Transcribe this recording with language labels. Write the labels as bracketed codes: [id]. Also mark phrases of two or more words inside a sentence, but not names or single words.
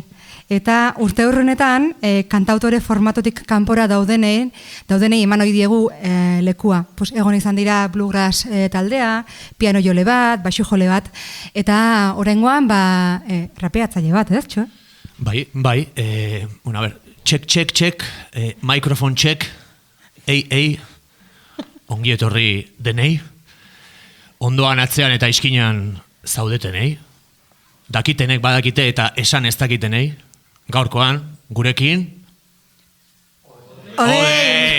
[eu] Eta urte horrenetan, kantautore formatotik kanpora daudenei eman ohi diegu lekua. Egon izan dira bluegrass taldea, piano jole bat, baxu jole bat, eta oraingoan rapeatzaile bat, ez, txo? Bai, [en] check, microphone check, [eu] ongi etorri denei, ondoan atzean eta iskinan zaudetenei, dakitenek badakite eta esan ez dakitenei, gaurkoan, gurekin, Odei!